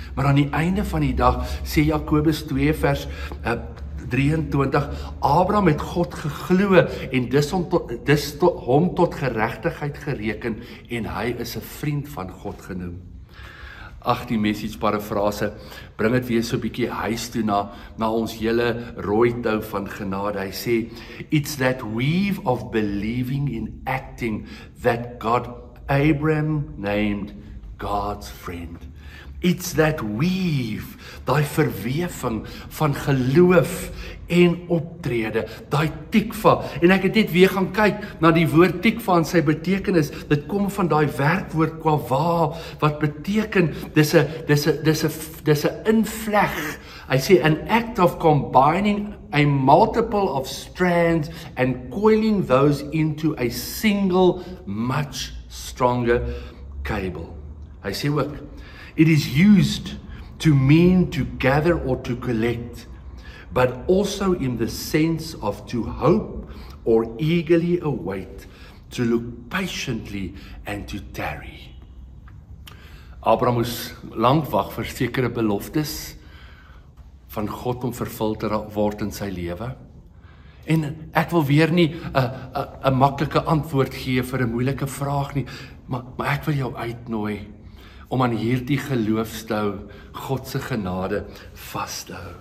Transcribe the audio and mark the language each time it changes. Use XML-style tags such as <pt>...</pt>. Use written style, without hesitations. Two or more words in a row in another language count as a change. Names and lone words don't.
<af>Maar aan die einde van die dag sê Jakobus 2 vers 23, Abraham het God geglo en dis hom tot geregtigheid gereken en hy is 'n vriend van God genoem. Ag, die message parafrase bring dit weer so 'n bietjie huis toe na ons hele rooi tou van genade. Hy sê,</af> <en>it's that weave of believing in acting that God Abraham named God's friend. It's that weave,</en> <af>daai verwewing van geloof en optrede, daai tikva. En ek het net weer gaan kyk na die woord tikva en sy betekenis. Dit kom van daai werkwoord kwava wat beteken dis 'n invleg. Hy sê</af> <en>an act of combining a multiple of strands and coiling those into a single much stronger cable.</en> <af>Hy sê ook,</af> <en>it is used to mean to gather or to collect, but also in the sense of to hope or eagerly await, to look patiently and to tarry.</en> <af>Abraham moes lank wag vir sekere beloftes van God om vervul te word in sy lewe. En ek wil weer nie 'n maklike antwoord gee vir 'n moeilike vraag nie, maar ek wil jou uitnooi om aan hierdie geloof te hou, God se genade vas te hou.</af>